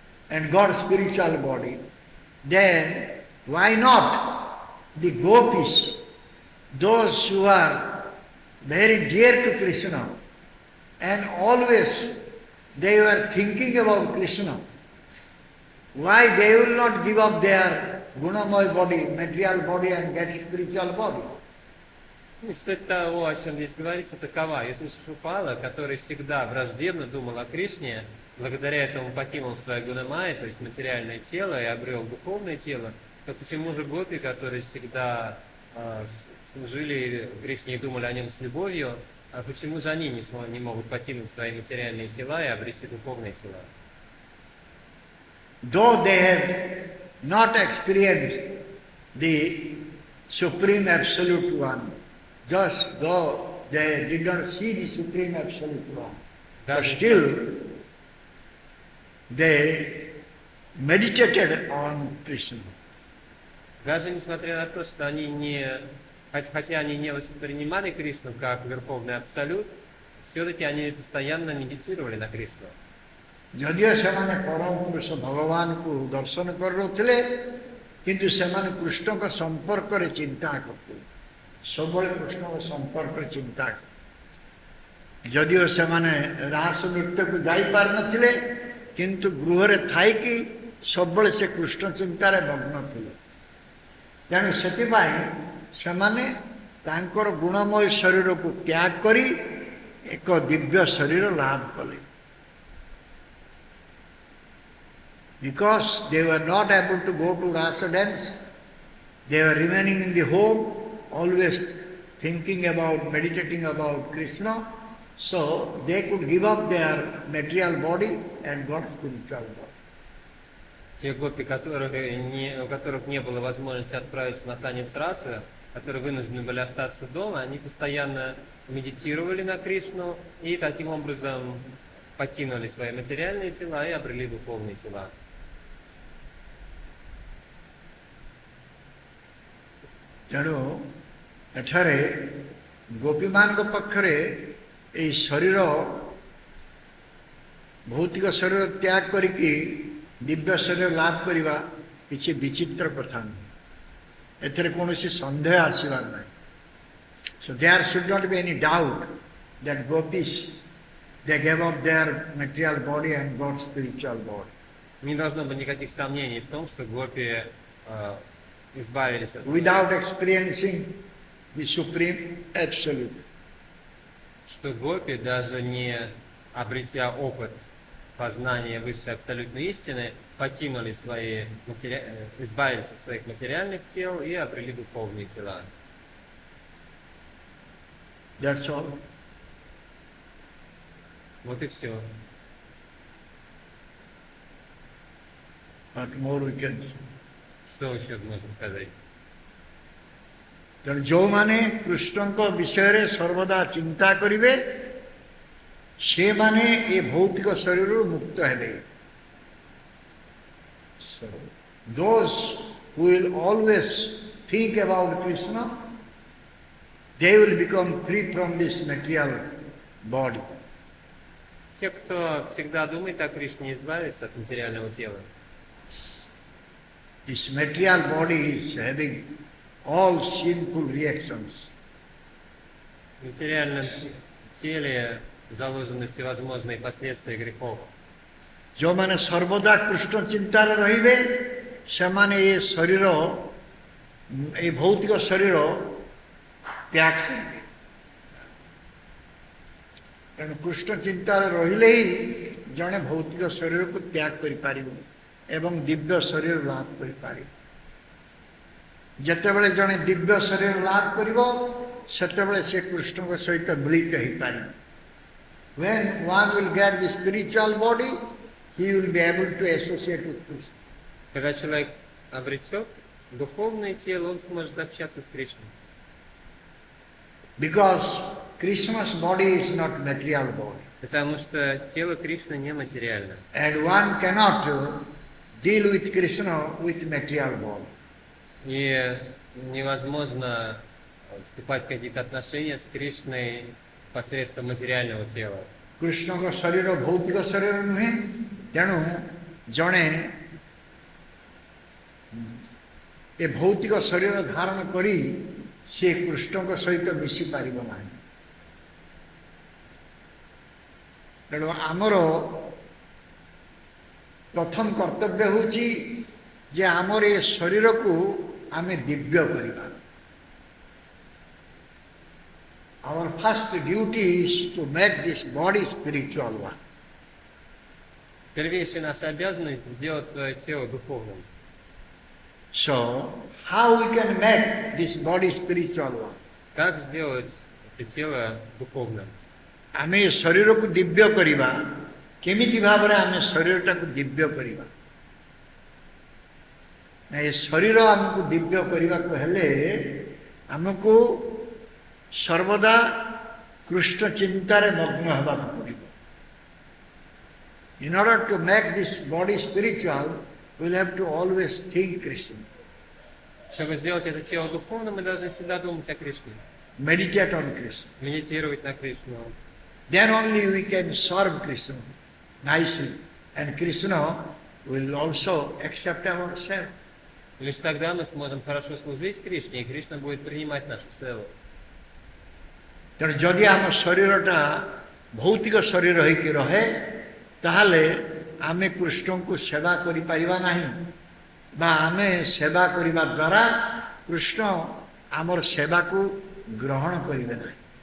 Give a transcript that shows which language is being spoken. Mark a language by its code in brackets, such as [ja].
[en] and God's spiritual body, then why not the gopis, those who are very dear to Krishna, and always they were thinking about Krishna, why they will not give up their Gunamoy body, material body, and get spiritual body? [ru] Суть того, о чем здесь говорится, такова. Если Шишупала, который всегда враждебно думал о Кришне, благодаря этому покинул свое гунамай, то есть материальное тело, и обрел духовное тело, то почему же гопи, которые всегда служили Кришне и думали о нем с любовью, а почему же они не могут покинуть свои материальные тела и обрести духовные тела? [en] Though they have not experienced the Supreme Absolute One, just though they did not see the Supreme Absolute One, but [ru] Даже [en] still they meditated on Krishna. [ru] Даже несмотря на то, что они хотя они не воспринимали Кришну как Верховный Абсолют, все-таки они постоянно медитировали на Кришну. [or] ଯଦିଓ ସେମାନେ ପରମ ପୁରୁଷ ଭଗବାନଙ୍କୁ ଦର୍ଶନ କରୁଥିଲେ କିନ୍ତୁ ସେମାନେ କୃଷ୍ଣଙ୍କ ସମ୍ପର୍କରେ ଚିନ୍ତା କରୁଥିଲେ ସବୁବେଳେ କୃଷ୍ଣଙ୍କ ସମ୍ପର୍କରେ ଚିନ୍ତା କରୁଥିଲେ ଯଦିଓ ସେମାନେ ରାସ ନୃତ୍ୟକୁ ଯାଇପାରିନଥିଲେ କିନ୍ତୁ ଗୃହରେ ଥାଇକି ସବୁବେଳେ ସେ କୃଷ୍ଣ ଚିନ୍ତାରେ ମଗ୍ନ ଥିଲେ ତେଣୁ ସେଥିପାଇଁ ସେମାନେ ତାଙ୍କର ଗୁଣମୟ ଶରୀରକୁ ତ୍ୟାଗ କରି ଏକ ଦିବ୍ୟ ଶରୀର ଲାଭ କଲେ [en] because they were not able to go to rasa dance, they were remaining in the home, always thinking about, meditating about Krishna, so they could give up their material body and got spiritual body. [ru] Те гопи, у которых не было возможности отправиться на танец расы, которые вынуждены были остаться дома, они постоянно медитировали на Кришну и таким образом покинули свои материальные тела и обрели духовные тела. [or] ତେଣୁ ଏଠାରେ ଗୋପୀମାନଙ୍କ ପକ୍ଷରେ ଏହି ଶରୀର ଭୌତିକ ଶରୀର ତ୍ୟାଗ କରିକି ଦିବ୍ୟ ଶରୀର ଲାଭ କରିବା କିଛି ବିଚିତ୍ର କଥା ନୁହେଁ ଏଥିରେ କୌଣସି ସନ୍ଦେହ ଆସିବାର ନାହିଁ [en] so there should not be any doubt that gopis they gave up their material body and got spiritual body. [ru] Не должно быть никаких сомнений в том, что гопи избавились от [en] without experiencing the supreme absolute. [ru] Что гопи, даже не обретя опыт познания высшей абсолютной истины, покинули избавились от своих материальных тел и обрели духовные тела. [en] That's all. [ru] Вот и все. [en] What more we can say? [ru] Что еще можно сказать? [or] ତେଣୁ ଯେଉଁମାନେ କୃଷ୍ଣଙ୍କ ବିଷୟରେ ସର୍ବଦା ଚିନ୍ତା କରିବେ ସେମାନେ ଏ ଭୌତିକ ଶରୀରରୁ ମୁକ୍ତ ହେବେ [en] so those who will always think about Krishna they will become free from this material body. [ru] Те, кто всегда думает о Кришне, избавиться от материального тела. [en] This material body is having all sinful reactions. [ru] В материальном теле заложены всевозможные последствия грехов. [or] ଯେଉଁମାନେ ସର୍ବଦା କୃଷ୍ଣ ଚିନ୍ତାରେ ରହିବେ ସେମାନେ ଏ ଶରୀର ଏ ଭୌତିକ ଶରୀର ତ୍ୟାଗ କରିବେ ତେଣୁ କୃଷ୍ଣ ଚିନ୍ତାରେ ରହିଲେ ହିଁ ଜଣେ ଭୌତିକ ଶରୀରକୁ ତ୍ୟାଗ କରିପାରିବ ଏବଂ ଦିବ୍ୟ ଶରୀର ଲାଭ କରିପାରିବ ଯେତେବେଳେ ଜଣେ ଦିବ୍ୟ ଶରୀର ଲାଭ କରିବ ସେତେବେଳେ ସେ କୃଷ୍ଣଙ୍କ ସହିତ ମିଳିତ ହେଇପାରିବ [en] when one will get the spiritual body he will be able to associate with Krishna. [ru] Когда человек обретет духовное тело, он сможет общаться с Кришной. [en] Because Krishna's body is not material body. [ru] Потому что тело Кришны не материально. [en] And one cannot deal with Krishna with material body. [ru] И невозможно вступать в какие-то отношения с Кришной посредством материального тела. [or] କୃଷ୍ଣଙ୍କ ଶରୀର ଭୌତିକ ଶରୀର ନୁହେଁ ତେଣୁ ଜଣେ ଏ ଭୌତିକ ଶରୀର ଧାରଣ କରି ସେ କୃଷ୍ଣଙ୍କ ସହିତ ମିଶିପାରିବ ନାହିଁ ତେଣୁ ଆମର ପ୍ରଥମ କର୍ତ୍ତବ୍ୟ ହେଉଛି ଯେ ଆମର ଏ ଶରୀରକୁ ଆମେ ଦିବ୍ୟ କରିବା [en] Our first duty is to make this body spiritual one. [ru] Первейшая наша обязанность сделать свое тело духовным. [en] So, how we can make this body spiritual one? [ru] Как сделать это тело духовным? [or] ଆମେ ଶରୀରକୁ ଦିବ୍ୟ କରିବା କେମିତି ଭାବରେ ଆମେ ଶରୀରଟାକୁ ଦିବ୍ୟ କରିବା ନା ଏ ଶରୀର ଆମକୁ ଦିବ୍ୟ କରିବାକୁ ହେଲେ ଆମକୁ सर्वदा कृष्ण चिंतार मग्न होगा पड़े. [en] In order to make this body spiritual, we'll have to always think Krishna. [ru] Чтобы сделать это тело духовным, мы должны всегда думать о Кришне. [en] Meditate on Krishna. [ru] Медитировать на Кришну. [en] Then only we can serve Krishna nicely. And Krishna will also accept our service. [ru] Лишь тогда мы сможем хорошо служить Кришне, и Кришна будет принимать нашу севу. [or] ତେଣୁ ଯଦି ଆମ ଶରୀରଟା ଭୌତିକ ଶରୀର ହେଇକି ରହେ ତାହେଲେ ଆମେ କୃଷ୍ଣଙ୍କୁ ସେବା କରିପାରିବା ନାହିଁ ବା ଆମେ ସେବା କରିବା ଦ୍ୱାରା କୃଷ୍ଣ ଆମର ସେବାକୁ ଗ୍ରହଣ କରିବେ ନାହିଁ.